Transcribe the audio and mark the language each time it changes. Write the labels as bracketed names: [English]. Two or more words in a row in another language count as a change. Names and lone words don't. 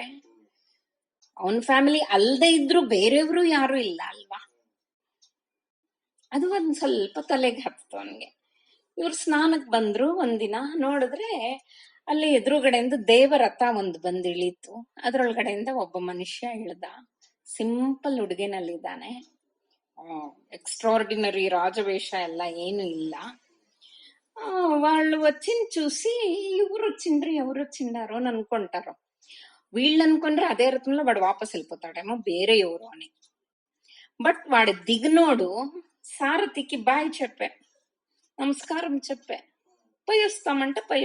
[Kannada] ಅವನ್ ಫ್ಯಾಮಿಲಿ ಅಲ್ದೇ ಇದ್ರು ಬೇರೆಯವರು ಯಾರು ಇಲ್ಲ ಅಲ್ವಾ? ಅದು ಒಂದ್ ಸ್ವಲ್ಪ ತಲೆಗೆ ಹತ್ತು ಅವನ್ಗೆ. ಇವ್ರು ಸ್ನಾನಕ್ ಬಂದ್ರು. ಒಂದಿನ ನೋಡಿದ್ರೆ ಅಲ್ಲಿ ಎದುರುಗಡೆಯಿಂದ ದೇವರಥ ಒಂದು ಬಂದಿಳೀತು. ಅದ್ರೊಳಗಡೆಯಿಂದ ಒಬ್ಬ ಮನುಷ್ಯ ಇಳ್ದ. ಸಿಂಪಲ್ ಉಡುಗೆನಲ್ಲಿದ್ದಾನೆ. [Telugu] ఎక్స్ట్రాడినరీ రాజవేష [Kannada] ಎಲ್ಲ ಏನು ಇಲ್ಲ. [Telugu] వాళ్ళు వచ్చింది చూసి ఎవరు వచ్చిండ్రు ఎవరు వచ్చిండారో అని అనుకుంటారు. వీళ్ళు అనుకుంటారు అదే రకంలో వాడు వాపస్ వెళ్ళిపోతాడేమో వేరే ఎవరు అని. బట్ వాడి దిగునోడు సారథికి బాయ్ చెప్పే, నమస్కారం చెప్పే, పోయి వస్తామంటే పోయి.